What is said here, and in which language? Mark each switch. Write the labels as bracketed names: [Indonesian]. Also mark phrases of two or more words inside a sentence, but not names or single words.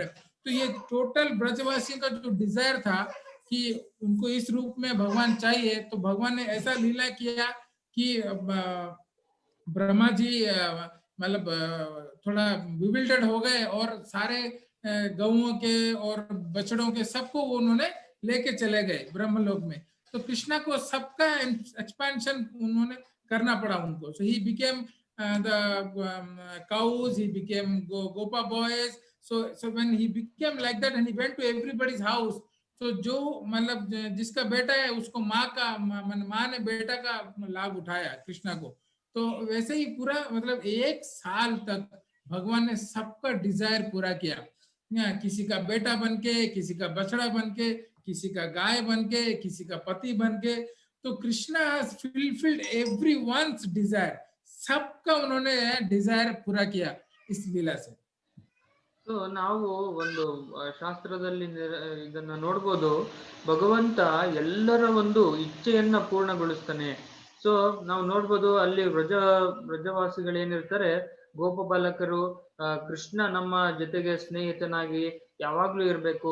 [Hindi] तो ये टोटल ब्रजवासियों का जो डिजायर था कि उनको इस रूप में भगवान चाहिए, तो भगवान ने ऐसा लीला किया कि ब्रह्मा जी मतलब थोड़ा विविल्डेड हो गए और सारे गौओं के और बछड़ों के सबको उन्होंने लेके चले गए ब्रह्मलोक में. तो कृष्णा को सबका एक्सपेंशन उन्होंने करना पड़ा उनको. [English] So he became the cows, he became gopa boys. So when he became like that and he went to everybody's house, [Hindi] तो जो मतलब जिसका बेटा है उसको माँ ने बेटा का लाभ उठाया कृष्णा को. तो वैसे ही पूरा मतलब 1 साल तक भगवान ने सबका डिजायर पूरा किया. किसी का बेटा बनके, किसी का बछड़ा बनके, किसी का गाय बनके, किसी का पति बनके. [English] तो Krishna has fulfilled everyone's desire. [Hindi] सबका उन्होंने डिजायर पूरा किया इस लीला से. [Kannada] ಸೊ ನಾವು ಒಂದು ಶಾಸ್ತ್ರದಲ್ಲಿ ಇದನ್ನ ನೋಡ್ಬೋದು, ಭಗವಂತ ಎಲ್ಲರ ಒಂದು ಇಚ್ಛೆಯನ್ನ ಪೂರ್ಣಗೊಳಿಸ್ತಾನೆ. ಸೊ ನಾವು ನೋಡ್ಬೋದು ಅಲ್ಲಿ ಬ್ರಜವಾಸಿಗಳೇನಿರ್ತಾರೆ, ಗೋಪ ಬಾಲಕರು, ಕೃಷ್ಣ ನಮ್ಮ ಜೊತೆಗೆ ಸ್ನೇಹಿತನಾಗಿ ಯಾವಾಗ್ಲೂ ಇರ್ಬೇಕು.